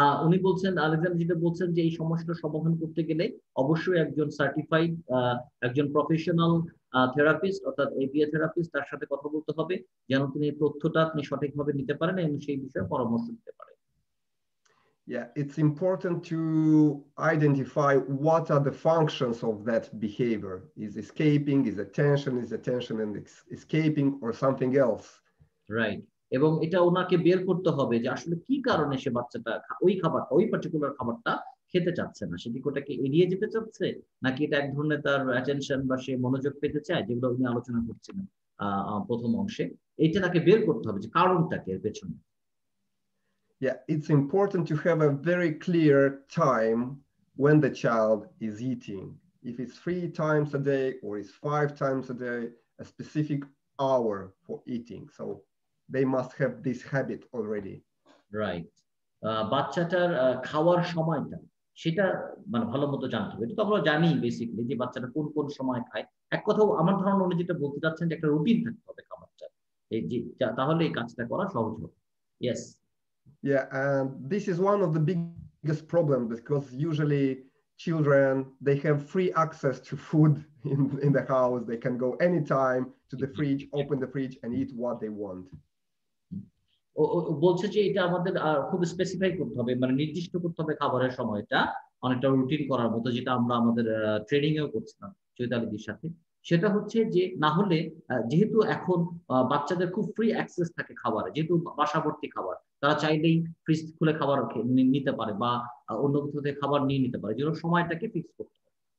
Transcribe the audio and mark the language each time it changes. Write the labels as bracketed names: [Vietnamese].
[Bangla] উনি বলছেন, আলেকজান্ডার যেটা বলছেন, যে এই সমস্যাটা সমাধান করতে গেলে অবশ্যই একজন সার্টিফাইড, একজন প্রফেশনাল থেরাপিস্ট, অর্থাৎ এবিএ থেরাপিস্ট, তার সাথে কথা বলতে হবে, যেন তিনি তথ্যটা আপনি সঠিকভাবে নিতে পারেন এবং সেই বিষয়ে পরামর্শ দিতে পারেন। [English] Yeah, it's important to identify what are the functions of that behavior. Is escaping, is attention and escaping, or something else? [Bangla] Right. এবং এটা ওনাকে বের করতে হবে যে আসলে কি কারণে সে বাচ্চাটা ওই খাবারটা, ওই পার্টিকুলার খাবারটা খেতে চাচ্ছে না। সে কি ওটাকে এড়িয়ে যেতে চাচ্ছে, নাকি এটা এক ধরনের তার অ্যাটেনশন বা সে মনোযোগ পেতে চায়, যেগুলো উনি আলোচনা করছিলেন প্রথম অংশে। এইটা তাকে বের করতে হবে যে কারণটা কি এর পেছনে। [English] Yeah, it's important to have a very clear time when the child is eating. If it's 3 times a day or it's 5 times a day, a specific hour for eating. So they must have this habit already. [Bangla] Right. বাচ্চাটার খাওয়ার সময়টা, সেটা মানে ভালো মতো জানতে হবে। এটা তো আমরা জানি বেসিক্যালি যে বাচ্চাটা কোন কোন সময় খায়। এক কথা আমার ধারণা উনি যেটা বলতে চাচ্ছেন যে একটা রুটিন থাকতে হবে খাবারটা, এই যে তাহলে এই কাজটা করা সহজ হবে। Yes. [English] Yeah, and this is one of the biggest problems because usually children, they have free access to food in the house. They can go anytime to the fridge, open the fridge and eat what they want. [Bangla] বলছে যে এটা আমাদের খুব specify করতে হবে, মানে নির্দিষ্ট করতে হবে খাবারের সময়টা, অনেকটা রুটিন করার মতো, যেটা আমরা আমাদের ট্রেনিং এও করছিলাম চৈতালিদির সাথে। সেটা হচ্ছে যে না হলে যেহেতু এখন বাচ্চাদের খুব ফ্রি অ্যাক্সেস থাকে খাবারে, যেহেতু বাসাভর্তি খাবার, তারা চাইলেই ফ্রিজ খুলে খাবার নিতে পারে বা অন্য কোথাও থেকে খাবার নিয়ে নিতে পারে, যেন সময়টাকে ফিক্স করতে হবে।